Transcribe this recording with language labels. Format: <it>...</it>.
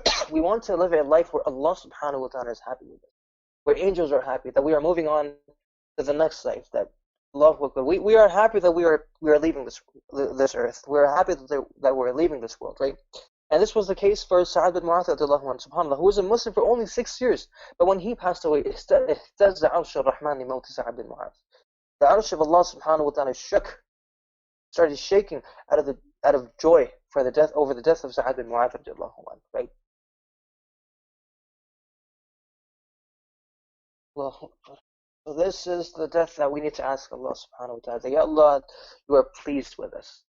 <en>We want to live a life where Allah subhanahu wa ta'ala is happy with us, where angels are happy, that we are moving on to the next life, that Allahu Akbar, we are happy that we are leaving this earth. We are happy that we're leaving this world, right? And this was the case for Sa'ad bin Mu'adh radiallahu anhu, subhanAllah, who was a Muslim for only 6 years. But when he passed away,</en> <ar>اهتز عرش الرحمن لموت سعد بن معاذ.</ar> <en>The arsh of Allah subhanahu wa ta'ala shook, started shaking out of joy for over the death of Sa'ad bin Mu'adh radiallahu anhu, right? Allahu Akbar. So this is the death that we need to ask Allah subhanahu wa ta'ala. Ya Allah, you are pleased with us.</en>